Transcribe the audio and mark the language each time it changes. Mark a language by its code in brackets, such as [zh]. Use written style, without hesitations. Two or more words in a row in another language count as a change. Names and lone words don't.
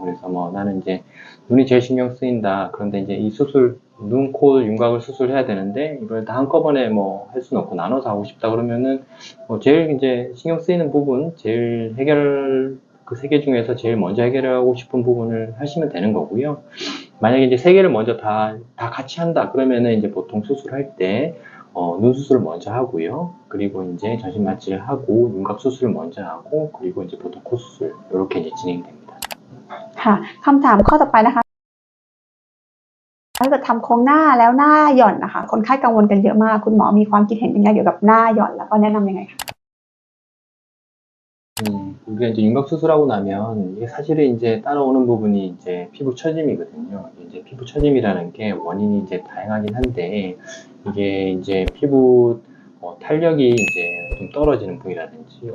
[ko] 그래서 뭐 나는 이제 눈이 제일 신경 쓰인다. 그런데 이제 이 수술, 눈, 코, 윤곽을 수술해야 되는데, 이걸 다 한꺼번에 뭐 할 수는 없고 나눠서 하고 싶다 그러면은, 제일 이제 신경 쓰이는 부분, 제일 그 세 개 중에서 제일 먼저 해결하고 싶은 부분을 하시면 되는 거고요. 만약에 이제 세 개를 먼저 다 같이 한다 그러면은 이제 보통 수술할 때 눈 수술을 먼저 하고요. 그리고 이제 전신 마취를 하고 윤곽 수술을 먼저 하고 그리고 이제 보통 코 수술 이렇게 이제 진행됩니다. [th] ค่ะคำถามข้อต่อไปนะคะถ้าเกิดทำโครงหน้าแล้วหน้าหย่อนนะคะคนไข้กังวลกันเยอะมากคุณหมอมีความคิดเห็นยังไงเกี่ยวกับหน้าหย่อนแล้วก็แนะนำยังไงคะ [ko] 우리가 이제 윤곽 수술하고 나면 이게 사실은 이제 따라오는 부분이 이제 피부 처짐이거든요. 이제 피부 처짐이라는 게 원인이 이제 다양하긴 한데 이게 이제 피부 탄력이 이제 좀 떨어지는 분이라든지